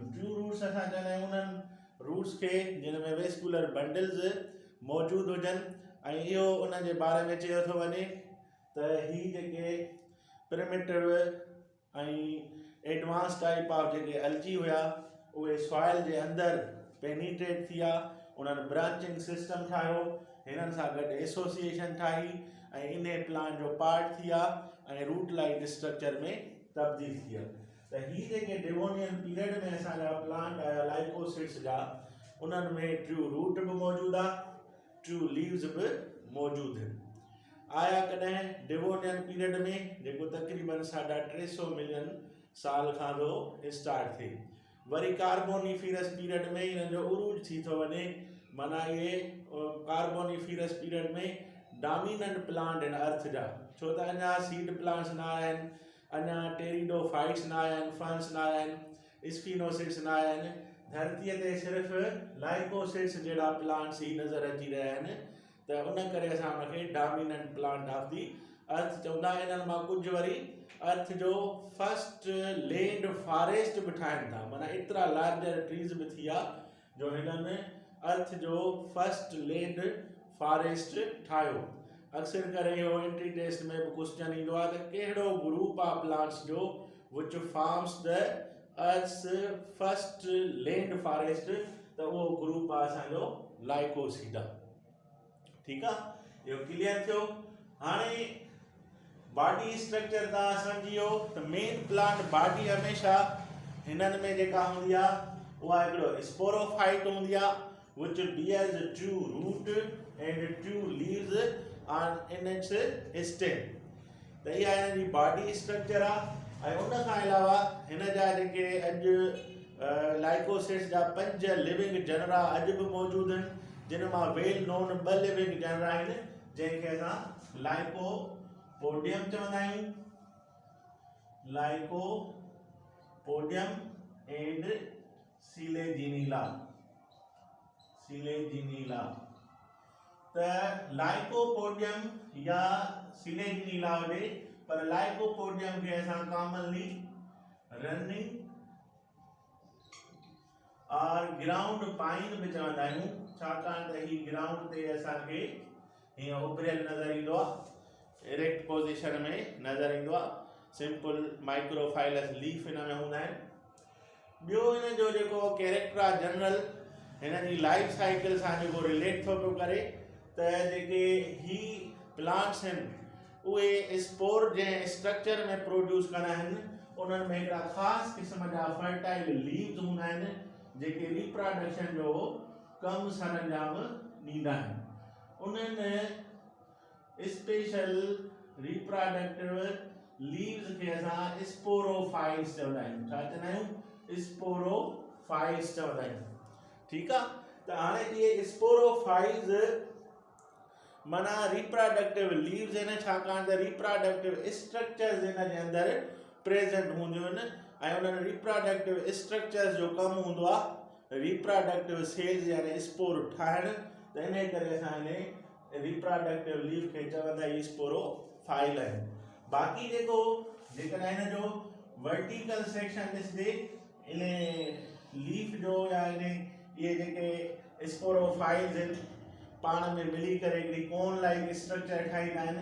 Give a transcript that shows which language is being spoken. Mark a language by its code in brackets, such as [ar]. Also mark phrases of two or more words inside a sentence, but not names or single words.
[en] true roots [sd] असां चवंदा आहियूं उन्हनि रूट्स खे जिन में [en] vascular bundles [sd] मौजूदु हुजनि ऐं इहो उन जे बारे में चयो थो वञे त ही जेके प्रिमिटिव ऐं [en] advance type of [sd] जेके अलजी हुया उहे सॉइल जे अंदरि पेनिट्रेट थी विया, उन्हनि [en] branching system [sd] ठाहियो, हिननि सां गॾु एसोसिएशन ठाही ऐं इन प्लांट जो पार्ट थी विया ऐं [en] root like structure [sd] में तब्दील थी विया। त ही जेके [en] Devonian period [sd] में असांजा प्लांट आया लाइकोसिड्स जा उन्हनि में [en] true root [sd] बि मौजूदु आहे, [en] true leaves [sd] बि मौजूदु आहिनि। आया कॾहिं [en] Devonian period [sd] में जेको तक़रीबन 350 मिलियन साल खां जो स्टार्ट थिए, वरी [en] Carboniferous period [sd] में हिननि जो उरूज थी थो वञे। माना इहे [en] Carboniferous period [sd] में [en] dominant plant [sd] आहिनि अर्थ जा, छो त अञा [en] seed plants [sd] न आया आहिनि, अञा टेरिडोफाइट्स न आया आहिनि, फंस न आया आहिनि, स्फिनोसिड्स न आया आहिनि। धरतीअ ते सिर्फ़ु लाइकोसिड्स जहिड़ा प्लांट्स ई नज़र अची रहिया आहिनि, त उन करे असां उनखे [en] dominant plant of the Earth [sd] चवंदा आहियूं। इन्हनि मां कुझु वरी अर्थ जो [en] first land forest [sd] बि ठाहिनि था, माना एतिरा [en] larger trees [sd] बि थी विया जो हिननि अर्थ जो [en] first land forest [sd] ठाहियो। अक्सर करे इहो [en] entry test [sd] में भी क्वेश्चन ईंदो आहे त कहिड़ो [en] group of plants [sd] जो [en] which forms the Earth first land forest, [sd] त उहो ग्रुप आहे असांजो लाइकोसीडा। ठीकु आहे, इहो क्लियर थियो। हाणे [en] body structure [sd] तव्हां सम्झी वियो त [en] main plant body [sd] हमेशा हिननि में जेका हूंदी आहे उहा हिकिड़ो स्पोरोफाइट हूंदी आहे [en] which bears two root and two leaves on in its stem। [sd] त इहा हिन जी [en] body structure [sd] आहे। ऐं उन खां अलावा हिन जा जेके अॼु लाइकोसिड्स जा 5 [en] living genera [sd] अॼु बि मौजूदु आहिनि, जिन मां [en] well known 2 living genera [sd] आहिनि, जंहिंखे असां लाइकोपोडियम चवंदा आहियूं, लाइकोपोडियम एंड सिलेजिनीला। त लाइकोपोडियम या सिलेजिनीला हुजे, पर लाइकोपोडियम खे असां [en] commonly running [sd] और [en] ground pine [sd] भी चवंदा आहियूं, छाकाणि त ही ग्राउंड ते असांखे हीअं उभरियल नज़र ईंदो आहे, [en] erect position [sd] में नज़र ईंदो आहे। [en] simple microphyllous leaf [sd] हिन में हूंदा आहिनि। ॿियो हिन जो जेको कैरेक्टर आहे जनरल, हिन जी [en] life cycle [sd] सां जेको रिलेट थो पियो करे, त जेके ही प्लांट्स आहिनि उहे स्पोर जंहिं स्ट्रक्चर में प्रोड्यूस कंदा आहिनि, उन्हनि में हिकिड़ा ख़ासि क़िस्म जा [en] fertile leaves [sd] हूंदा आहिनि, जेके रिप्रोडक्शन जो कमु सरंजाम ॾींदा आहिनि। उन्हनि स्पेशल [en] reproductive leaves [sd] खे असां स्पोरोफाइट्स चवंदा आहियूं। छा चवंदा आहियूं? स्पोरोफाइट्स चवंदा आहियूं। ठीकु आहे, त हाणे इहे स्पोरोफाइट्स माना [en] reproductive leaves [sd] आहिनि, छाकाणि त [en] reproductive structures [sd] हिन जे अंदरि प्रेजेंट हूंदियूं आहिनि, ऐं उन्हनि [en] reproductive structures [sd] जो कमु हूंदो आहे [en] reproductive cells [sd] यानी स्पोर ठाहिणु। त इन करे असां हिन [en] reproductive leaf [sd] खे चवंदा आहियूं स्पोरोफाइल आहिनि। बाक़ी जेकॾहिं हिन जो [en] vertical section [sd] ॾिसजे इन लीफ जो या इहे जेके स्पोरोफाइल्स आहिनि, पाण में मिली करे हिकिड़ी [en] cone like structure [sd] ठाहींदा आहिनि।